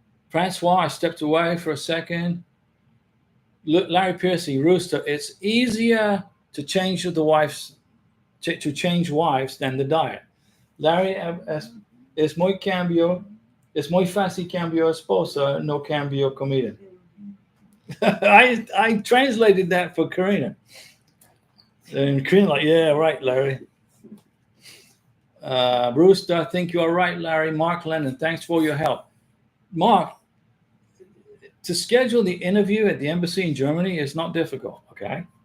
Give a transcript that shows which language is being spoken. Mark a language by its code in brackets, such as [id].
[en] Francois, I stepped away for a second. Larry Piercy, Rooster, it's easier to change to change wives than the diet. [es] Larry, es muy fácil cambio esposa, no cambio comida. [en] I translated that for Karina. And Karina like, yeah, right, Larry. Rooster, I think you are right, Larry. Mark Lennon, thanks for your help. Mark, to schedule the interview at the embassy in Germany is not difficult, okay?